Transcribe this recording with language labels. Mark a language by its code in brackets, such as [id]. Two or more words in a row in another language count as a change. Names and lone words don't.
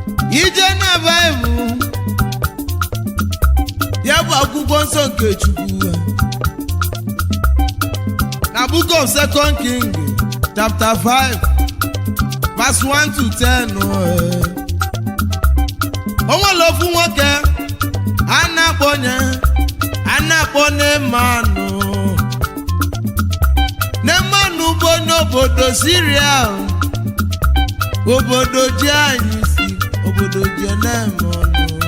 [ig] Ije na Baịbụl, ya bụ akwụkwọ nsọ nke Chukwu. [en] Na Book of Second King, chapter five, verse one to ten. [ig] O nwere ofu nwoke, a na-akpọ onye, a na-akpọ Nemanụ. Nemanụ bụ onye obodo Syria, obodo ji anyị si, obodo ji ene m ọnụ.